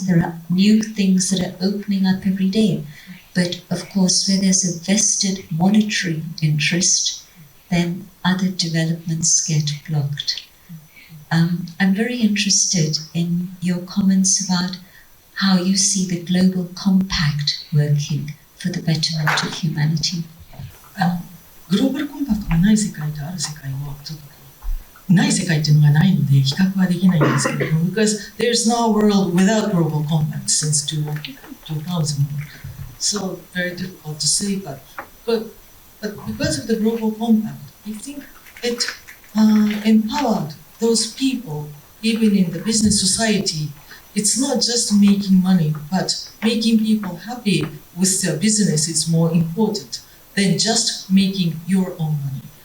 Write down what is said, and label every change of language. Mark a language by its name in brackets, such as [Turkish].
[English] There are new things that are opening up every day. But of course, where there's a vested monetary interest, then other developments get blocked. I'm very interested in your comments about how you see the global compact working for the betterment of humanity. [Japanese] グローバルコンパクトがない世界とある世界をちょっとない世界っていうのがないので比較はできないんですけれども [English] because there's no world without global compact since 2000. So very difficult to say, but because of the global compact, I think it empowered those people, even in the business society. It's not just making money, but making people happy with their business is more important than just making your own money.